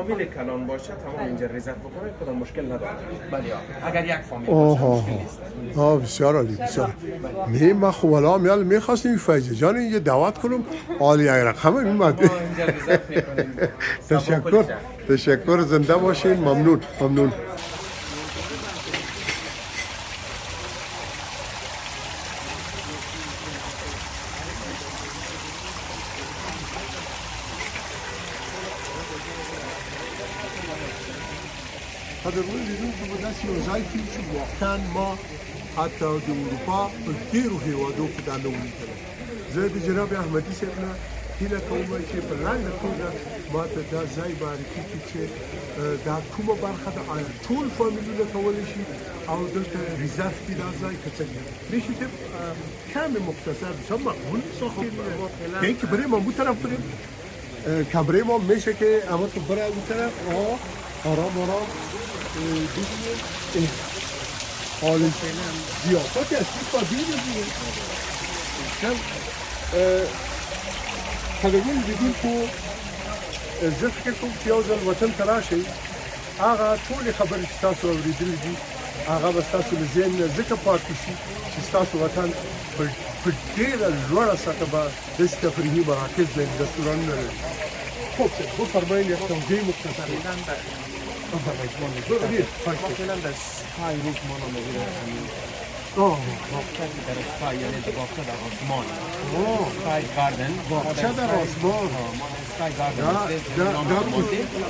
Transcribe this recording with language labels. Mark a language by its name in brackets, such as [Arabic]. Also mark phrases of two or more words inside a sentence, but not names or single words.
[Persian] فامیل کلان باشه تمام اینجا رزرو بکنه کدام مشکل نداره. بله اگر یک فامیل باشه مشکل نیست. بسیار عالی بسیار. ما خب الان میال میخواستیم فایز جان اینجا دعوت کنم عالی رقم اومد. اینجا رزرو میکنیم. تشکر زنده باشین. ممنون. [Pashto] قدرمن لیدونکو به داسې یو ځای کې چې واقعا ما حتی د اروپا په ډېرو هېوادو کې دا نه و لیدلی. زه د جناب احمدي صاحب نه هیله کوم چې په لنډه توګه ما ته دا ځای معرفي کړي چې دا کومه برخه ده، آیا ټول فامیلونه کولی شي او دلته ریزرف کړي دا ځای که څنګه [Persian] میشه صاحب کم مختصر بسیار مقبول ساختید که اینکه بریم اون طرف بریم که بریم هم میشه که اما تو برای اون طرف آرام ببینید حال زیافت اصلی قدیم ببینید [Pashto] قدرمن لیدونکو زه فکر کوم چې یو ځل وطن ته راشئ هغه ټولې خبرې چې تاسو اورېدلې دي هغه به ستاسو له ذهن نه ځکه پاتې شي چې ستاسو وطن په ډېره لوړه سطحه به داسې تفریحي مراکز لري رستورانونه لري. [Persian] خب بفرمایید یک توضیح مختصر مثلا در [English] sky roof [Persian] ما نمیگیره باغچه در سکای یعنی باغچه در آسمان [English] sky garden [Persian] باغچه در آسمان [English] sky garden